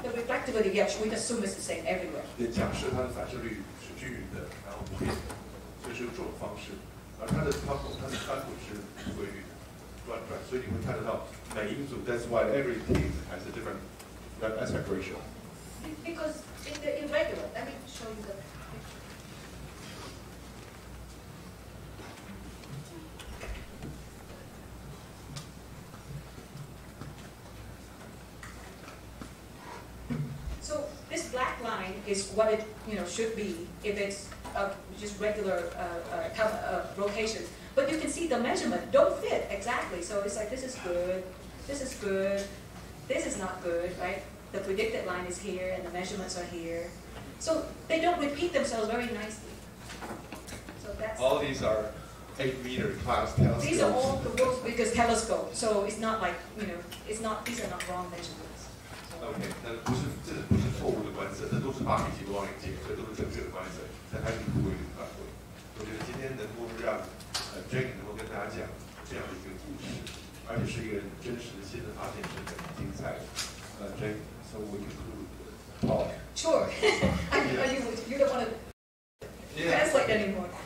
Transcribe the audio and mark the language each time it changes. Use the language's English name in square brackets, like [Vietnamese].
[English] The reflectivity, yes, we assume it's the same everywhere. [Chinese] 假设它的反射率是均匀的，然后不变的，所以是用这种方式。而它的宽轨是不规律的，转，所以你会看得到每一组 [English] that's why every case has a different aspect ratio. Because in the irregular, let me show you the picture. So this black line is what it should be if it's just regular rotation. But you can see the measurement don't fit exactly. So it's like this is good, this is good, this is not good, right? The predicted line is here and the measurements are here. So they don't repeat themselves very nicely. So that's all these are 8-meter class telescopes. These are all the world's biggest telescopes. So it's not like it's not. These are not wrong measurements. [Chinese] OK， 那这不是错误的观测，这都是8米级望远镜，这都是正确的观测，但还是不规律的反馈。我觉得今天能够让Jane 能够跟大家讲这样的一个故事，而且是一个真实的新的发现，是很精彩的。 [English] Jane, so we conclude the talk. Sure. You don't want to translate anymore.